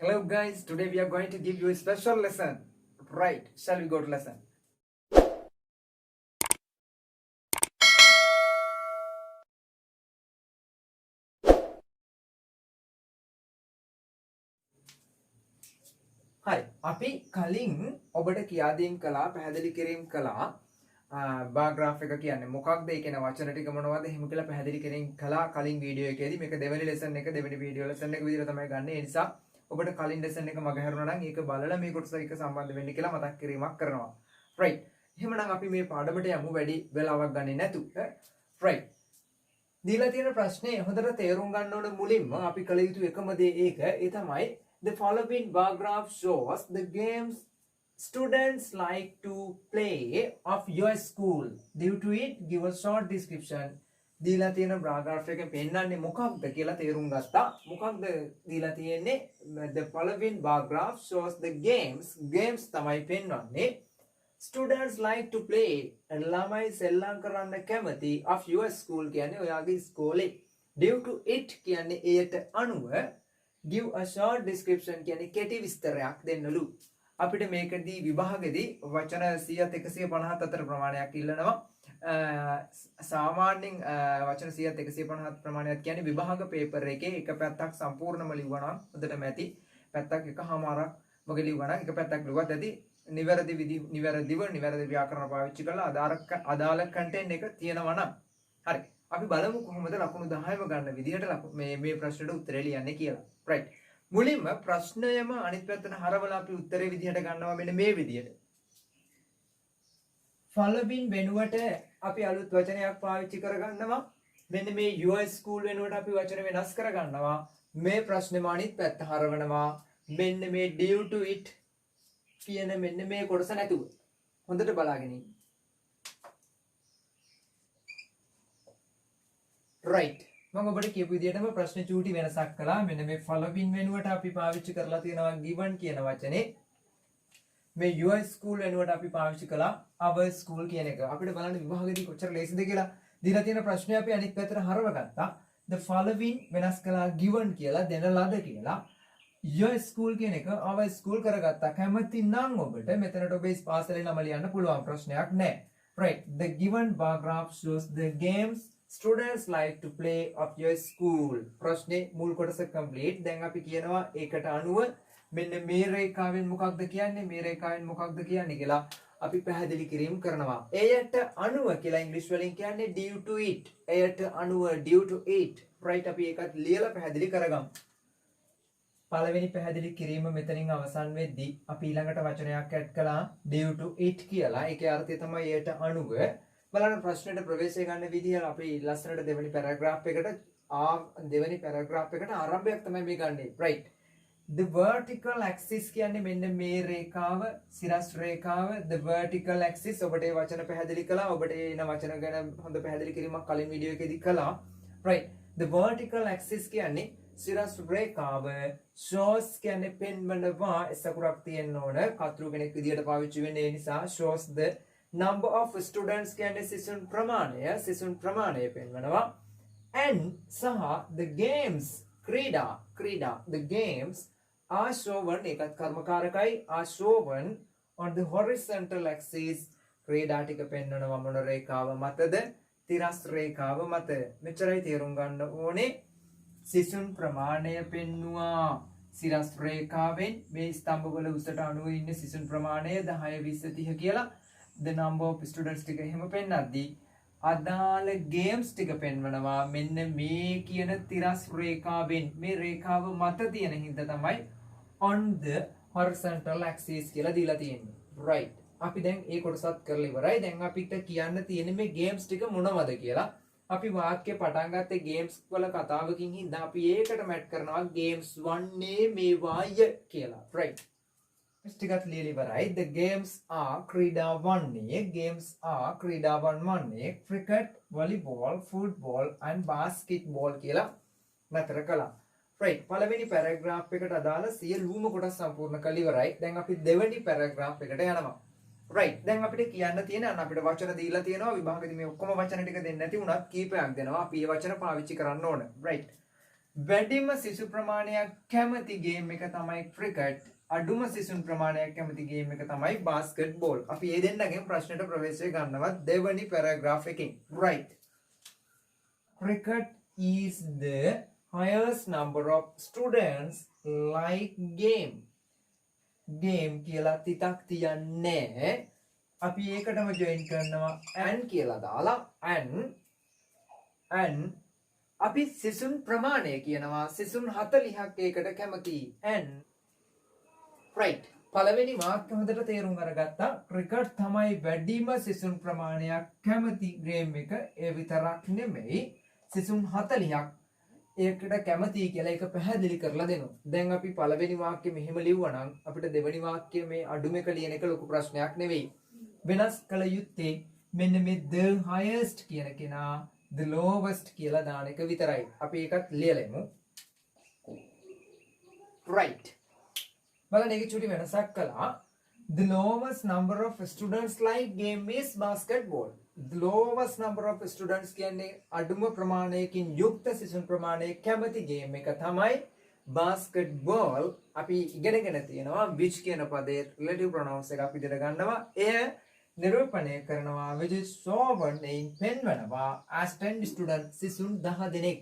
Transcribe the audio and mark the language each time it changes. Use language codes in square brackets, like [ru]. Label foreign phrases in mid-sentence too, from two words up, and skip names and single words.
[en] guys, today we are going to give you a special lesson. Right, shall we go to lesson? Hi, [si] අපි කලින් ඔබට කියා දීම් කළා පැහැදිලි කිරීම කළා බාර් ග්‍රාෆ් එක කියන්නේ මොකක්ද ඒ කියන වචන ටික මොනවද එහෙම කියලා පැහැදිලි කිරීම කළා කලින් වීඩියෝ එකේදී මේක දෙවෙනි ලෙසන් එක දෙවෙනි වීඩියෝ ලෙසන් එක විදිහට තමයි ගන්න. ඒ නිසා ඔබට කලින් ලෙසන් එක මගහැරුණා නම් ඒක බලලා මේ කොටස එක සම්බන්ධ වෙන්න කියලා මතක් කිරීමක් කරනවා. [en] right. [si] එහෙමනම් අපි මේ පාඩමට යමු වැඩි වෙලාවක් ගන්නේ නැතුව. right. දීලා තියෙන ප්‍රශ්නේ හොඳට තේරුම් ගන්න ඕන මුලින්ම අපි කළ යුතු එකම දේ ඒක ඒ තමයි [en] the following bar graph shows the games students like to play of your school. Due to it, give a short description. [si] දීලා තියෙන bar graph එකෙන් පෙන්නන්නේ මොකක්ද කියලා තේරුම් ගත්තා. මොකක්ද දීලා තියෙන්නේ? [en] The following bar graph shows the games [si] තමයි පෙන්වන්නේ. [en] Students like to play. [si] ළමයි සෙල්ලම් කරන්න කැමති [en] of your school [si] කියන්නේ ඔයාගේ ඉස්කෝලේ. [en] Due to it [si] කියන්නේ එයට අනුව [en] give a short description [si] කියන්නේ කෙටි විස්තරයක් දෙන්නලු. අපිට මේකදී විභාගෙදී වචන 100ත් 150ත් අතර ප්‍රමාණයක් ඉල්ලනවා. සාමාන්‍යයෙන් වචන 100ත් 150ත් ප්‍රමාණයක් කියන්නේ විභාග පේපර් එකේ එක පැත්තක් සම්පූර්ණම ලිව්වා නම් හොඳටම ඇති. පැත්තක් එකමාරක් වගේ ලිව්වා නම් එක පැත්තක් ලිව්වත් ඇති. නිවැරදි ව්‍යාකරණ පාවිච්චි කරලා අදාළ කන්ටෙන්ට් එක තියෙනවා නම් හරි. අපි බලමු කොහොමද ලකුණු 10ම ගන්න විදිහට මේ ප්‍රශ්නෙට උත්තරේ ලියන්නේ කියලා. [en] right. [si] මුලින්ම ප්‍රශ්නයම අනිත් පැත්තට හරවලා අපි උත්තරේ විදිහට ගන්නවා මෙන්න මේ විදිහට. following වෙනුවට අපි අලුත් වචනයක් පාවිච්චි කරගන්නවා. මෙන්න මේ [en] your school [si] වෙනුවට අපි වචන වෙනස් කරගන්නවා. මේ ප්‍රශ්නේම අනිත් පැත්ත හරවනවා. මෙන්න මේ [en] due to it [si] කියන මෙන්න මේ කොටස නැතුව. හොඳට බලාගෙන ඉන්න. right. මම ඔබට කියපු විදිහටම ප්‍රශ්න චූටි වෙනසක් කළා. මෙන්න මේ following වෙනුවට අපි පාවිච්චි කරලා තියෙනවා given කියන වචනේ. මේ your school වෙනුවට අපි පාවිච්චි කළා [en] our school [si] කියන එක. අපිට බලන්න විභාගෙදී කොච්චර ලේසිද කියලා. දීලා තියෙන ප්‍රශ්නේ අපි අනිත් පැත්තට හරවගත්තා. [en] the following [si] වෙනස් කළා given කියලා දෙන ලද කියලා. [en] your school [si] කියන එක [en] our school [si] කරගත්තා. කැමති නම් ඔබට මෙතනට ඔබේ පාසලේ නම ලියන්න පුළුවන් ප්‍රශ්නයක් නැහැ. [en] right. the given bar graph shows the games students like to play of your school. [si] ප්‍රශ්නේ මුල් කොටස complete. දැන් අපි කියනවා ඒකට අනුව මෙන්න මේ රේඛාවෙන් මොකක්ද කියන්නේ මේ රේඛාවෙන් මොකක්ද කියන්නේ කියලා අපි පැහැදිලි කිරීම කරනවා. එයට අනුව කියලා ඉංග්‍රීසි වලින් කියන්නේ [en] due to it. [si] එයට අනුව [en] due to it. right. [si] අපි ඒකත් ලියලා පැහැදිලි කරගමු. පළවෙනි පැහැදිලි කිරීම මෙතනින් අවසන් වෙද්දී අපි ඊළඟට වචනයක් ඇඩ් කළා [en] due to it [si] කියලා. ඒකේ අර්ථය තමයි එයට අනුව. බලන්න ප්‍රශ්නෙට ප්‍රවේශය ගන්න විදිහ අපි ලස්සනට දෙවෙනි පැරාග්‍රාෆ් එකට ආරම්භයක් තමයි මේ ගන්නෙ. [en] right. the vertical axis [si] කියන්නේ මෙන්න මේ රේඛාව සිරස් රේඛාව [en] the vertical axis [si] ඔබට ඒ වචන පැහැදිලි කළා. ඔබට එන වචන ගැන හොඳ පැහැදිලි කිරීමක් කලින් වීඩියෝ එකේදී කළා. [en] right. the vertical axis [si] කියන්නේ සිරස් රේඛාව. shows කියන්නේ පෙන්වනවා එසකුරක් තියෙන්න ඕන. කතරු කෙනෙක් විදියට පාවිච්චි වෙන්නේ ඒ නිසා [en] shows the number of students [si] කියන්නේ සිසුන් ප්‍රමාණය පෙන්වනවා. [en] and [si] සහ [en] the games [si] ක්‍රීඩා [en] the games are shown [si] ඒකත් කර්මකාරකයි [en] are shown on the horizontal axis. [si] ක්‍රීඩා ටික පෙන්වනවා මොන රේඛාව මතද? තිරස් රේඛාව මත. මෙච්චරයි තේරුම් ගන්න ඕනේ. සිසුන් ප්‍රමාණය පෙන්වුවා සිරස් රේඛාවෙන් මේ ස්තම්භවල උසට අනුව ඉන්න සිසුන් ප්‍රමාණය 10 20 30 කියලා [en] the number of students [si] ටික එහෙම පෙන්නද්දී අදාළ games ටික පෙන්වනවා මෙන්න මේ කියන තිරස් රේඛාවෙන්. මේ රේඛාව මත තියෙන හින්දා තමයි [en] on the horizontal axis [si] කියලා දීලා තියෙන්නේ. right. අපි දැන් ඒ කොටසත් කරලා ඉවරයි. දැන් අපිට කියන්න තියෙන්නේ මේ games ටික මොනවද කියලා. අපි වාක්‍ය පටන් ගත්තේ games වල කතාවකින් හින්දා අපි ඒකට මැට් කරනවා games වන්නේ මේවාය කියලා. right. ටිකත් ලියලා ඉවරයි. [en] the games are [si] ක්‍රීඩා වන්නේ [en] cricket, volleyball, football and basketball [si] කියලා නතර කළා. [en] right. [si] පළවෙනි පැරාග්‍රාෆ් එකට අදාළ සියලුම කොටස් සම්පූර්ණ කරලා ඉවරයි. දැන් අපි දෙවෙනි පැරාග්‍රාෆ් එකට යනවා. right. දැන් අපිට කියන්න තියෙන අපිට වචන දීලා තියෙනවා විභාගෙදී මේ ඔක්කොම වචන ටික දෙන්නේ නැති වුණත් කීපයක් දෙනවා. අපි මේ වචන පාවිච්චි කරන්න ඕන. right. වැඩිම සිසු ප්‍රමාණයක් කැමති ගේම් එක තමයි ක්‍රිකට්. අඩුම සිසුන් ප්‍රමාණයක් කැමති ගේම් එක තමයි බාස්කට්බෝල්. අපි මේ දෙන්නගෙන් ප්‍රශ්නෙට ප්‍රවේශය ගන්නවා දෙවනි පැරාග්‍රාෆ් එකෙන්. [en] right. Cricket is the highest number of students like game. [si] game කියලා තිතක් තියන්නේ. අපි ඒකටම join කරනවා and කියලා දාලා and අපි සිසුන් ප්‍රමාණය කියනවා සිසුන් 40ක් ඒකට කැමති and right. පළවෙනි වාක්‍ය හොඳට තේරුම් අරගත්තා. ක්‍රිකට් තමයි වැඩිම සිසුන් ප්‍රමාණයක් කැමති ගේම් එක. ඒ විතරක් නෙමෙයි සිසුන් 40ක් ඒකට කැමති කියලා ඒක පැහැදිලි කරලා දෙනවා. දැන් අපි පළවෙනි වාක්‍ය මෙහෙම ලිව්වනම් අපිට දෙවෙනි වාක්‍ය මේ අඩුම එක ලියන එක ලොකු ප්‍රශ්නයක් නෙවෙයි. වෙනස් කළ යුත්තේ මෙන්න මේ [en] the highest [si] කියන කෙනා [en] the lowest [si] කියලා දාන එක විතරයි. අපි ඒකත් ලියලෙමු. right. බලන්න ඒක චුටි වෙනසක් කළා. [en] The lowest number of students like game is basketball. The lowest number of students [si] කියන්නේ අඩුම ප්‍රමාණයකින් යුක්ත සිසුන් ප්‍රමාණය කැමති ගේම් එක තමයි basketball. අපි ඉගෙනගෙන තියෙනවා which කියන පදයේ [en] relative pronouns [si] එක අපි ඉගෙන ගන්නවා. එය නිරූපණය කරනවා [en] which is shown in [si] පෙන්වනවා [en] as 10 students [si] සිසුන් 10 දෙනෙක්.